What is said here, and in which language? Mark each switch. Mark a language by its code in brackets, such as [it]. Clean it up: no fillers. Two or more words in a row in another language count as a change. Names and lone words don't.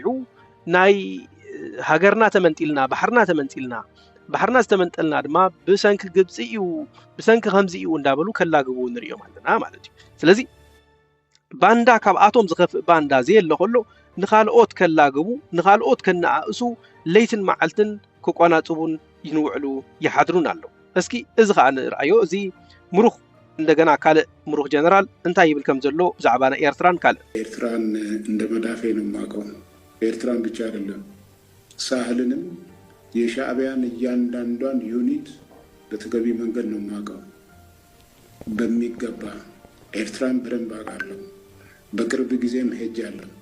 [ti] ናይ ሃገርና ተመንጢልና ባሕርና ዝተመንጠልና ድማ ብሰንኪ ግብፂ እዩ ብሰንኪ ከምዚ እዩ እንዳበሉ ከላግቡ ንሪኦም ኣለና ማለት እዩ ስለዚ ባንዳ ካብ ኣቶም ዝኸፍእ ባንዳ ዘየለ ከሎ ንኻልኦት ከላግቡ ንኻልኦት ከነኣእሱ ለይትን መዓልትን ክቆናጽቡን ይንውዕሉ ይሓድሩን ኣለዉ እስኪ እዚ ከዓ ንርአዮ እዚ ምሩኽ እንደገና ካልእ ምሩኽ ጀነራል እንታይ ይብል ከም ዘሎ ብዛዕባ ናይ ኤርትራን ካልእ [am] ኤርትራን እንደ መዳፌ ነው የማውቀው ኤርትራን ብቻ አይደለም ሳህልንም የሻዕቢያን እያንዳንዷን ዩኒት በተገቢ መንገድ ነው የማውቀው በሚገባ ኤርትራን በደንብ አውቃለሁ በቅርብ ጊዜም ሄጃለሁ